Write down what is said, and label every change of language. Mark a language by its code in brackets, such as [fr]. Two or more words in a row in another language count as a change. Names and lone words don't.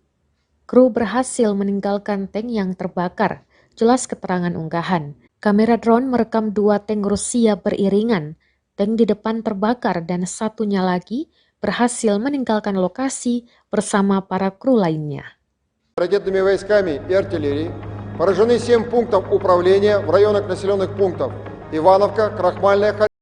[id] Kru berhasil meninggalkan tank yang terbakar, jelas keterangan unggahan. Kamera drone merekam dua tank Rusia beriringan. Tank di depan terbakar dan satunya lagi berhasil meninggalkan lokasi bersama para kru lainnya. [ru] Ракетными войсками и артиллерией Поражены 7 пунктов управления в районах населенных пунктов Ивановка, Крахмальная,